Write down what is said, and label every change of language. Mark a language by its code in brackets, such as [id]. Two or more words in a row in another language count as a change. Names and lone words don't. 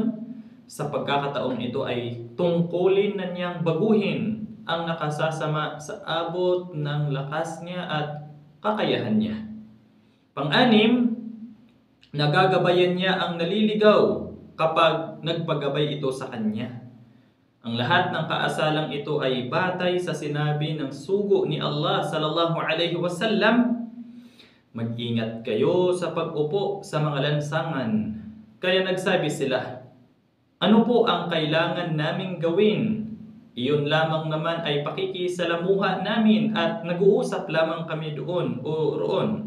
[tl] Sa pagkakataong ito ay tungkulin na niyang baguhin ang nakasasama sa abot ng lakas niya at kakayahan niya. Pang-anim, nagagabayan niya ang naliligaw kapag nagpagabay ito sa kanya. Ang lahat ng kaasalang ito ay batay sa sinabi ng sugo ni Allah [ar] صلى الله عليه وسلم, [tl] mag-ingat kayo sa pag-upo sa mga lansangan. Kaya nagsabi sila, ano po ang kailangan naming gawin? Iyon lamang naman ay pakikisalamuha namin at nag-uusap lamang kami doon o roon.